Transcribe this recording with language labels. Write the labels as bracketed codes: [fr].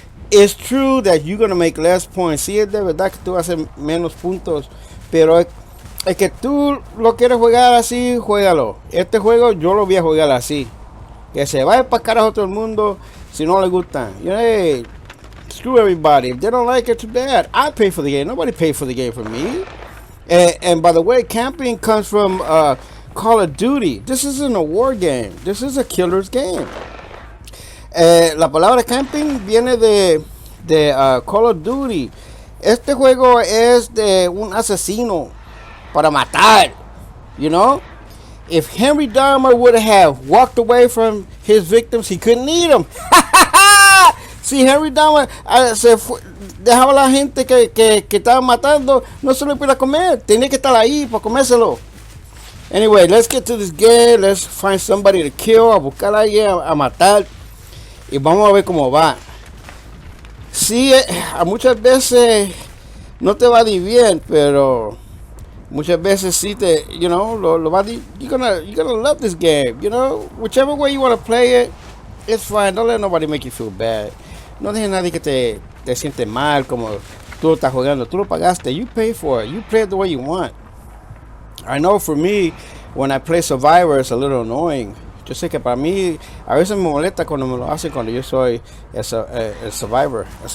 [en] It's true that you're going to make less points. [es] Sí, es de verdad que tú vas a hacer menos puntos. Pero es que tú lo quieres jugar así, juégalo. Este juego yo lo voy a jugar así. Que se vaya para carajo todo el mundo si no le gusta. [en] You know, hey, screw everybody. If they don't like it, too bad. I pay for the game. Nobody paid for the game for me. And by the way, camping comes from Call of Duty. This isn't a war game. This is a killer's game. [es] La palabra camping viene de Call of Duty. Este juego es de un asesino para matar. [en] You know? If Henry Dahmer would have walked away from his victims, he couldn't eat them. [es] Si Henry Dahmer dejaba a la gente que estaba matando, no se lo podía comer. Tenía que estar ahí para comérselo. [en] Anyway, let's get to this game. Let's find somebody to kill. [es] A buscar a alguien a matar. Y vamos a ver cómo va. Sí, muchas veces no te va a ir bien, pero muchas veces sí te, [en] you know, [es] lo va a ir. [en] You're gonna love this game, you know. Whichever way you want to play it, it's fine. Don't let nobody make you feel bad. [es] No dejes a nadie que te siente mal como tú lo estás jugando. Tú lo pagaste. [en] You pay for it. You play it the way you want. I know for me, when I play Survivor, it's a little annoying. [es] Yo sé que para mí, a veces me molesta cuando me lo hacen cuando yo soy el Survivor.